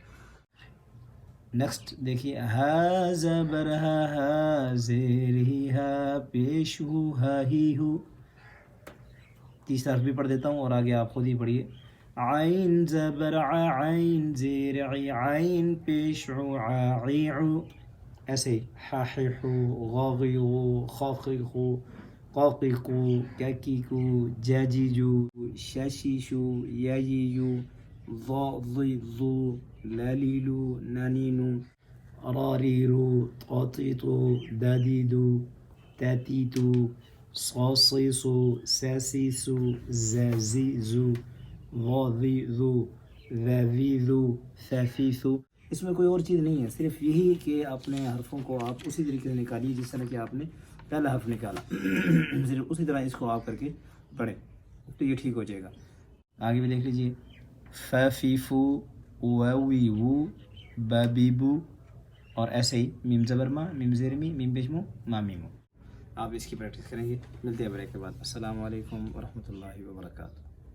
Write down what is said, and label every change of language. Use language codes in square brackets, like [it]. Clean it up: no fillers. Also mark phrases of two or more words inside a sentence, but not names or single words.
[ur] نیکسٹ دیکھیے، ہا زبر ہا، ہا زیر ہی، ہا پیش ہو، ہا ہی ہو۔ 30 حرف بھی پڑھ دیتا ہوں اور آگے آپ خود ہی پڑھیے۔ عین زبر ع، عین زیر عی، عین پیش عو، عی عو۔ ایسے ہی حاححو، غاغیغو، خاقیقو، قاقیقو، کاکیکو، جاجیجو، شاشیشو، یاجیجو، ضاضیضو، لالیلو، نانینو، راریرو، طاطیطو، دادیدو، تاتیتو، صاصیصو، ساسیسو، زازیزو، غاضیذو، ذاذیذو، ثاثیثو۔ اس میں کوئی اور چیز نہیں ہے، صرف یہی کہ اپنے حرفوں کو آپ اسی طریقے سے نکالیے جس طرح کہ آپ نے پہلا حرف نکالا، صرف اسی طرح اس کو آپ کر کے پڑھیں تو یہ ٹھیک ہو جائے گا۔ آگے بھی دیکھ لیجئے، فافیفو، واویوو، بابیبو، اور ایسے ہی میم زبر ما، میم زیر می، میم پیش مو، ما میمو۔ آپ اس کی پریکٹس کریں گے۔ ملتے ہیں بریک کے بعد۔ [ar] السلام علیکم ورحمۃ اللہ وبرکاتہ۔